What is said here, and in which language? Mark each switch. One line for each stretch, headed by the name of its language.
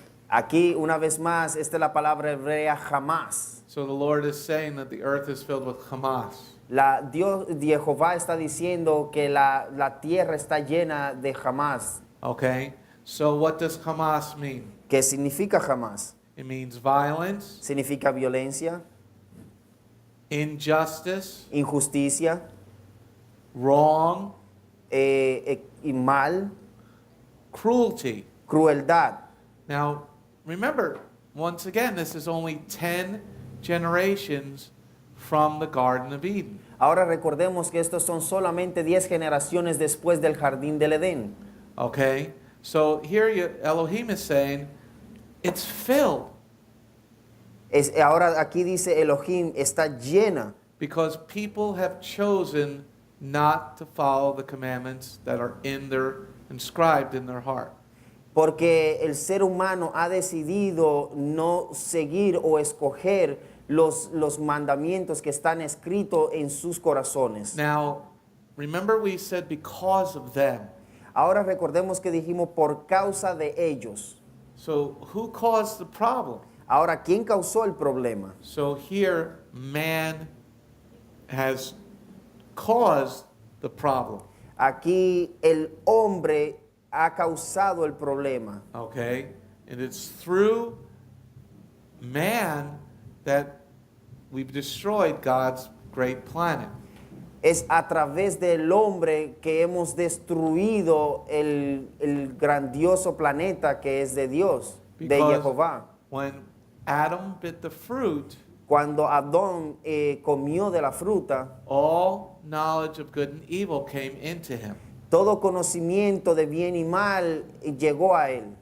Spanish: Aquí una vez más, esta es la palabra hebrea jamás.
English: So the Lord is saying that the earth is filled with Hamas.
Spanish: Dios Jehová está diciendo que la tierra está llena de jamás.
English: Okay, so what does Hamas mean?
Spanish: ¿Qué significa jamás?
English: It means violence,
Spanish: Significa violencia,
English: injustice,
Spanish: injusticia,
English: wrong,
Spanish: y mal,
English: cruelty.
Spanish: crueldad.
English: Now, remember, once again, this is only 10 generations from the Garden of Eden.
Spanish: Ahora recordemos que estos son solamente 10 generaciones después del jardín del Edén.
English: Okay? So here Elohim is saying, it's filled.
Spanish: Ahora aquí dice Elohim está llena
English: Because people have chosen not to follow the commandments that are inscribed in their heart.
Spanish: porque el ser humano ha decidido no seguir o escoger los mandamientos que están escritos en sus corazones.
English: Now, remember we said because of them.
Spanish: Ahora recordemos que dijimos por causa de ellos.
English: So who caused the problem?
Spanish: Ahora, ¿quién causó el problema?
English: So here, man has caused the problem.
Spanish: Aquí el hombre ha causado el problema.
English: Okay? And it's through man that we've destroyed God's great planet.
Spanish: Es a través del hombre que hemos destruido el grandioso planeta que es de Dios, de
English: Because
Spanish: Jehová.
English: when Adam bit the fruit,
Spanish: Cuando Adón comió de la fruta,
English: all knowledge of good and evil came into him.
Spanish: todo conocimiento de bien y mal llegó a él.